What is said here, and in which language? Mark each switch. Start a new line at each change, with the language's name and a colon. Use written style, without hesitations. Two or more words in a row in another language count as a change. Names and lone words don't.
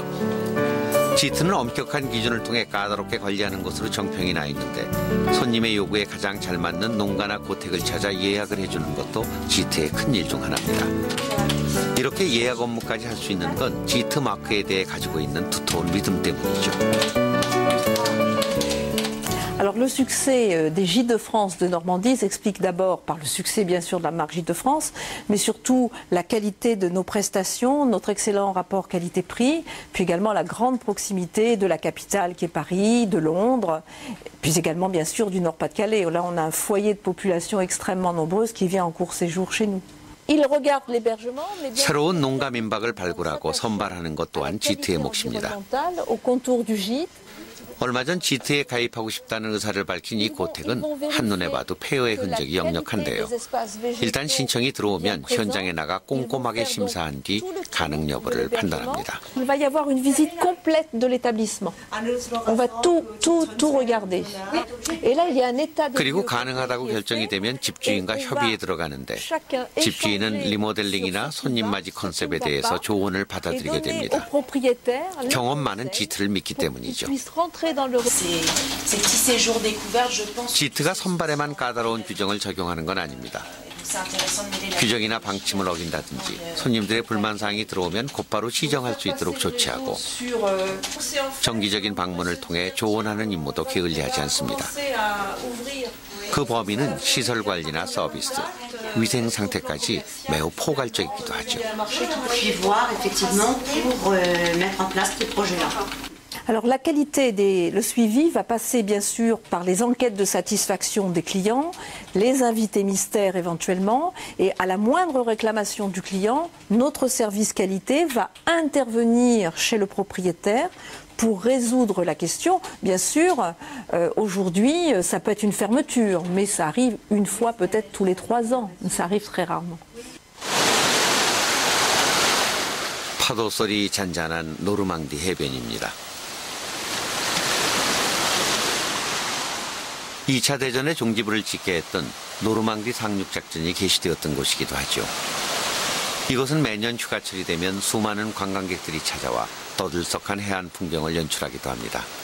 Korean: 지트는 엄격한 기준을 통해 까다롭게 관리하는 것으로 정평이 나 있는데 손님의 요구에 가장 잘 맞는 농가나 고택을 찾아 예약을 해주는 것도 지트의 큰 일 중 하나입니다. 이렇게 예약 업무까지 할 수 있는 건 지트 마크에 대해 가지고 있는 두터운 믿음 때문이죠.
French: Alors le succès des Gîtes de France de Normandie s'explique d'abord par le succès bien sûr de la marque Gîtes de France, mais surtout la qualité de nos prestations, notre excellent rapport qualité-prix, puis également la grande proximité de la capitale qui est Paris, de Londres, puis également bien sûr du Nord-Pas-de-Calais. Là on a un foyer de population extrêmement nombreuse qui vient en court séjour chez nous.
Korean: 새로운 농가 민박을 발굴하고 선발하는 것 또한 지트의 몫입니다. 얼마 전 지트에 가입하고 싶다는 의사를 밝힌 이 고택은 한눈에 봐도 폐허의 흔적이 역력한데요. 일단 신청이 들어오면 현장에 나가 꼼꼼하게 심사한 뒤 가능 여부를 판단합니다.
French: Il va y avoir une visite complète de l'établissement. On va tout regarder. Et là, il y a un état de
Korean: 그리고 가능하다고 결정이 되면 집주인과 협의에 들어가는데 집주인은 리모델링이나 손님 맞이 컨셉에 대해서 조언을 받아들이게 됩니다. 경험 많은 지트를 믿기 때문이죠. 지트가 선발에만 까다로운 규정을 적용하는 건 아닙니다. 규정이나 방침을 어긴다든지 손님들의 불만사항이 들어오면 곧바로 시정할 수 있도록 조치하고 정기적인 방문을 통해 조언하는 임무도 게을리하지 않습니다. 그 범위는 시설 관리나 서비스, 위생 상태까지 매우 포괄적이기도 하죠.
French: Alors la qualité le suivi va passer bien sûr par les enquêtes de satisfaction des clients, les invités mystères éventuellement, et à la moindre réclamation du client, notre service qualité va intervenir chez le propriétaire pour résoudre la question. Bien sûr, aujourd'hui, ça peut être une fermeture, mais ça arrive une fois peut-être tous les 3 ans. Ça arrive très rarement.
Korean: 파도 소리 잔잔한 노르망디 해변입니다. 2차 대전에 종지부를 찍게 했던 노르망디 상륙작전이 개시되었던 곳이기도 하죠. 이곳은 매년 휴가철이 되면 수많은 관광객들이 찾아와 떠들썩한 해안 풍경을 연출하기도 합니다.